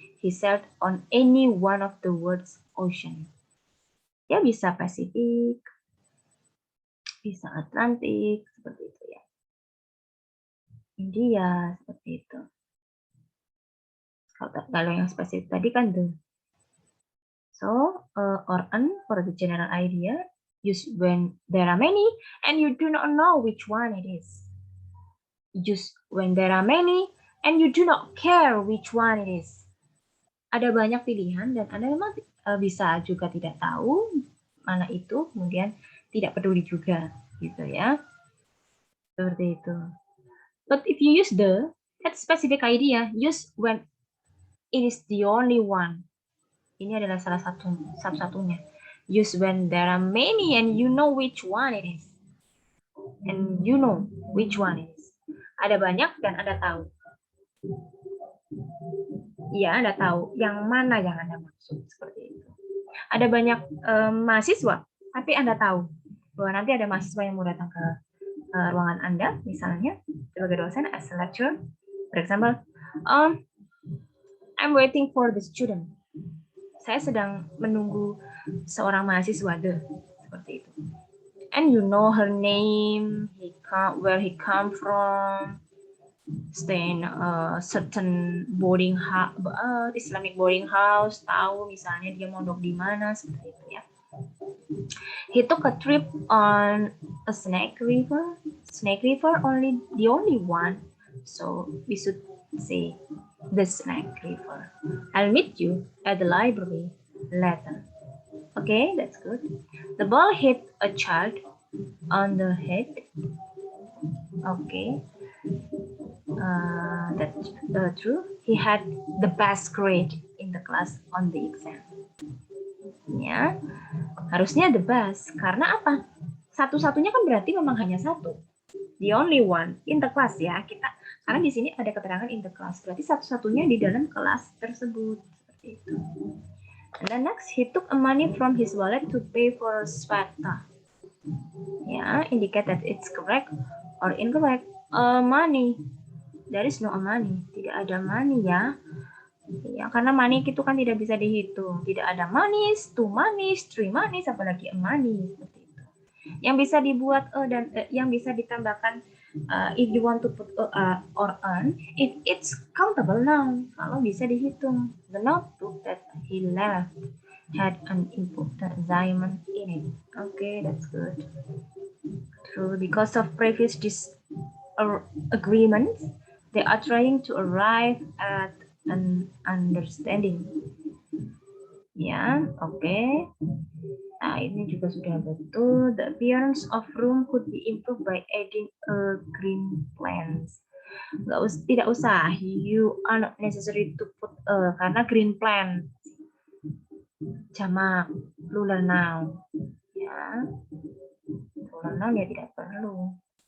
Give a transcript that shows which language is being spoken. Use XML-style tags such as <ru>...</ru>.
<en>He sailed on any one of the words ocean.</en> <id>Ya bisa Pasifik, bisa Atlantik, seperti itu ya. India, seperti itu. Kalau yang spesifik tadi kan the.</id> <en>So, or an for the general idea, use when there are many and you do not know which one it is. Use when there are many and you do not care which one it is.</en> <id>Ada banyak pilihan dan Anda memang bisa juga tidak tahu mana itu, kemudian tidak peduli juga, gitu ya. Seperti itu.</id> <en>But if you use the, that specific idea, use when it is the only one.</en> <id>Ini adalah salah satunya.</id> <en>Use when there are many and you know which one it is. And you know which one it is.</en> <id>Ada banyak dan Anda tahu. Iya, Anda tahu yang mana yang Anda maksud. Seperti itu. Ada banyak mahasiswa, tapi Anda tahu bahwa nanti ada mahasiswa yang mau datang ke ruangan Anda, misalnya sebagai dosen,</id> <en>as a lecturer. For example, I'm waiting for the student.</en> <id>Saya sedang menunggu seorang mahasiswa, seperti itu.</id> <en>And you know her name, where he come from, stay in a certain boarding house, Islamic boarding house,</en> <id>tahu misalnya dia mondok di mana, seperti itu ya.</id> <en>He took a trip on a Snake River, only the only one, so we should say the Snake River. I'll meet you at the library later. Okay, that's good. The ball hit a child on the head. Okay, that's true. He had the best grade in the class on the exam.</en> <id>Ya, harusnya</id> <en>the best.</en> <id>Karena apa? Satu-satunya kan berarti memang hanya satu.</id> <en>The only one in the class ya.</en> <id>Karena di sini ada keterangan</id> <en>in the class.</en> <id>Berarti satu-satunya di dalam kelas tersebut. Seperti itu.</id> <en>And then next, he took a money from his wallet to pay for a sweater. Ya, indicate that it's correct or incorrect. Money. There is no money.</en> <id>Tidak ada</id> <en>money ya.</en> <id>Ya, karena money itu kan tidak bisa dihitung. Tidak ada monies, 2 monies, 3 monies, apalagi a money. Seperti itu. Yang bisa dibuat dan yang bisa ditambahkan</id> <en>if you want to put or earn, if it's countable noun,</en> <id>kalau bisa dihitung.</id> <en>The notebook that he left had an important assignment in it. Okay, that's good. True, because of previous agreements, they are trying to arrive at an understanding. Ya, oke.</en> <id>Nah, ini juga sudah betul.</id> <en>The appearance of room could be improved by adding a green plants.</en> <id>Tidak usah.</id> <en>You are not necessary to put a,</en> <id>karena</id> <en>green plant jamak plural noun.</en> <id>Ya, plural noun ya tidak perlu.</id>